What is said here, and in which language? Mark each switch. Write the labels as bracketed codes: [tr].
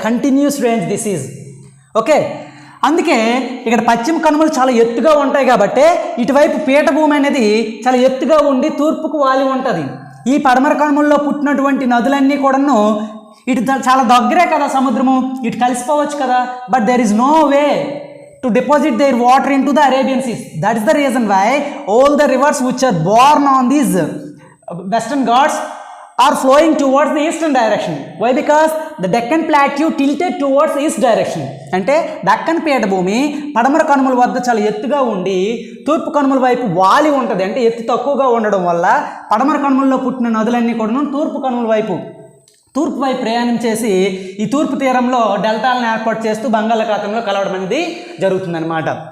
[en] Continuous range this is okay. [te] అందుకే ఇక్కడ పశ్చిమ కనుమలు చాలా ఎత్తుగా ఉంటాయి కాబట్టి ఇటువైపు పీఠభూమి అనేది చాలా ఎత్తుగా ఉండి తూర్పుకు వాలి ఉంటుంది. ఈ పడమర కనుమల్లో పుట్టినటువంటి నదులన్నీ కూడాను ఇటు చాలా దగ్గరే కదా సముద్రము, ఇటు కలిసిపోవచ్చు కదా. But there is no way [en] to deposit their water into the Arabian Sea. That is the reason why all the rivers which are born on these western Ghats are flowing towards the eastern direction. Why? Because the Deccan Plateau tilted towards east direction. [te] అంటే దక్కన్ పీఠభూమి పడమర కనుమల వద్ద చాలా ఎత్తుగా ఉండి తూర్పు కనుమల వైపు వాలి ఉంటుంది. అంటే ఎత్తు తక్కువగా ఉండడం వల్ల పడమర కనుమల్లో పుట్టిన నదులన్నీ కూడా తూర్పు కనుమల వైపు ప్రయాణం చేసి ఈ తూర్పు తీరంలో డెల్టాలను ఏర్పాటు చేస్తూ బంగాళాఖాతంలో కలవడం అనేది జరుగుతుందన్నమాట.